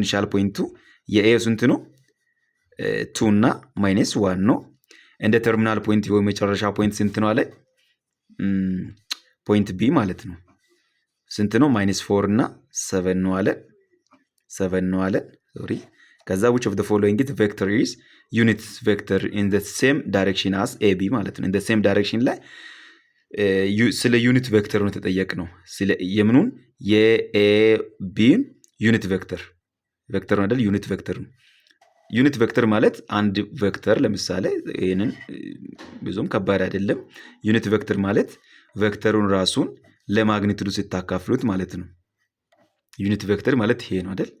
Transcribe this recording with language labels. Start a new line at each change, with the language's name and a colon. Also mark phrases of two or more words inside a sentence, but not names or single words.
English: initial point
Amharic: የኤ ስንት ነው? 2 እና -1 ነው። እንደ
English: terminal point
Amharic: ወይ መጨረሻ ፖይንት ስንት ነው አለ? ፖይንት ቢ ማለት ነው። ስንት ነው? -4 እና 7 ነው አለ። 7 ነው አለ ሶሪ። ከዛ
English: which of the following is vector is unit vector in the same direction as AB
Amharic: ማለት ነው።
English: in the same direction
Amharic: ላይ ስለ
English: unit vector
Amharic: ነው የተጠየቅነው። ስለ የምኑን የኤቢ ዩኒት ቬክተር ነው አይደል?
English: unit vector
Amharic: ነው።
English: unit vector
Amharic: ማለት አንድ ቬክተር ለምሳሌ ይሄንን ብዙም ከባድ አይደለም።
English: unit vector
Amharic: ማለት ቬክተሩን ራሱን ለማግኒቱዱ ስታካፍሉት ማለት ነው።
English: unit vector
Amharic: ማለት ይሄ ነው አይደል?